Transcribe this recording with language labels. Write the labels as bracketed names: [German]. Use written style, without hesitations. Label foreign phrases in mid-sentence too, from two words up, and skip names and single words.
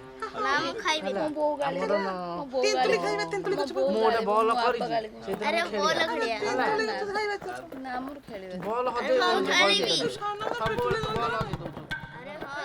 [Odia] ନା ମୁ ଖାଇବେ ଆମର ତେନ୍ତୁଳି ଖାଇବା ତେନ୍ତୁଳି ଗଛ ମୁଁ ଗୋଟେ ବଲ କରିଛି [Hindi] अरे बोल खड़िया [Odia] ବଲ ହଜେଇ ଦଉଛି ଖାଇବି। ସବୁବେଳେ ତୁ ବଲ ହଜେଇ ଦଉଛୁ [Hindi] अरे हाँ